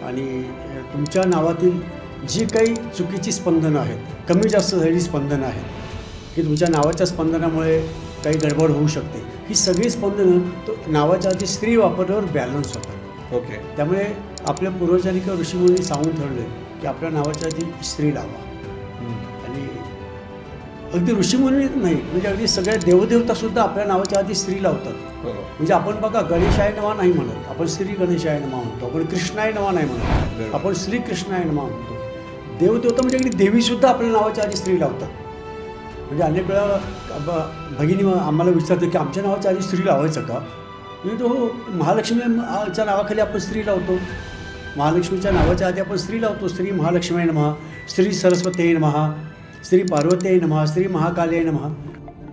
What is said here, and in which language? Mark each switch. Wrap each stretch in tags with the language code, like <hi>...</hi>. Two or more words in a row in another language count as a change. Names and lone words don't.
<mr>आणि तुमच्या नावातील जी काही चुकीची स्पंदनं आहेत, कमी जास्त झालेली स्पंदनं आहेत की तुमच्या नावाच्या स्पंदनामुळे काही गडबड होऊ शकते, ही सगळी स्पंदनं तो नावाच्या आधी स्त्री वापरल्यावर बॅलन्स होतात. ओके. त्यामुळे आपल्या पूर्वजांनी किंवा ऋषीमुनींनी सांगून ठरले की आपल्या नावाच्या आधी स्त्री लावा. आणि अगदी ऋषीमुनी नाही, म्हणजे अगदी सगळ्या देवदेवतासुद्धा आपल्या नावाच्या आधी स्त्री लावतात. म्हणजे आपण बघा,</mr> <sa>गणेशाय नमः</sa> <mr>नाही म्हणत, आपण</mr> <sa>श्री गणेशाय नमः</sa> <mr>म्हणतो. आपण</mr> <sa>कृष्णाय नमः</sa> <mr>नाही म्हणत, आपण</mr> <sa>श्री कृष्णाय नमः</sa> <mr>म्हणतो. देवदेवता म्हणजे अगदी देवीसुद्धा आपल्या नावाच्या आधी स्त्री लावतात. म्हणजे अनेक वेळा भगिनी आम्हाला विचारते की आमच्या नावाच्या आधी स्त्री लावायचं का? म्हणजे हो, महालक्ष्मीच्या नावाखाली आपण स्त्री लावतो. महालक्ष्मीच्या नावाच्या आधी आपण स्त्री लावतो.</mr> <sa>श्री महालक्ष्मी नमः, श्री सरस्वती नमः, श्री पार्वती नमः, श्री महाकाली नमः.</sa>